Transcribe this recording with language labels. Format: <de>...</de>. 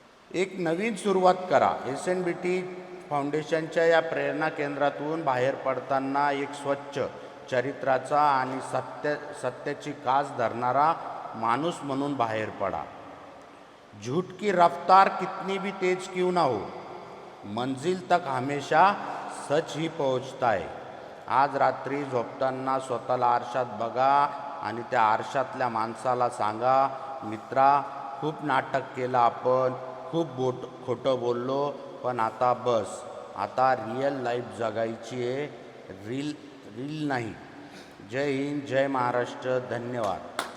<mr>एक नवीन सुरुवात करा. SNBT फाउंडेशनच्या या प्रेरणा केंद्रातून बाहेर पडताना एक स्वच्छ चरित्राचा आणि सत्याची कास धरणारा माणूस म्हणून बाहेर पडा.</mr> <hi>झूठ की रफ्तार कितनी भी तेज क्यों ना हो, मंजिल तक हमेशा सच ही पहुंचता है.</hi> <mr>आज रात्री झोपताना स्वतःला आरशात बघा आणि त्या आरशातल्या माणसाला सांगा, मित्रा, खूप नाटक केलं आपण, खूप खोटं बोललो, पण आता बस, आता रिअल लाईफ जगायची आहे, रील नाही. जय हिंद, जय महाराष्ट्र, धन्यवाद.</mr>